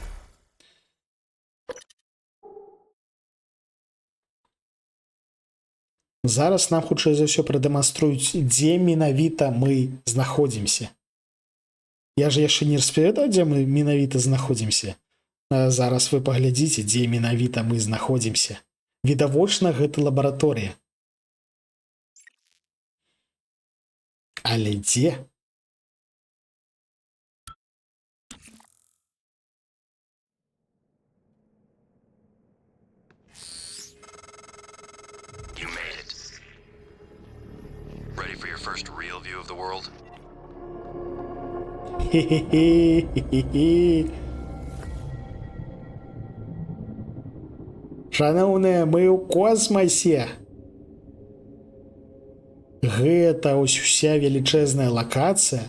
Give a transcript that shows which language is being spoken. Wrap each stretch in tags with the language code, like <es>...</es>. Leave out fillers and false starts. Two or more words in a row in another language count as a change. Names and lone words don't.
<be>Зараз нам, хутчэй за ўсё, прадэманструюць, дзе менавіта мы знаходзімся. Я ж яшчэ не распавядаў, дзе мы менавіта знаходзімся. Зараз вы паглядзіце, дзе менавіта мы знаходзімся. Відавочна, гэта лабараторыя. Але дзе?</be> <en>You made it. Ready for your first real view of the world? Хе-хе-хе.</en> <be>Шановныя, мы ў космасе. Гэта ось уся велічэзная лакацыя.</be>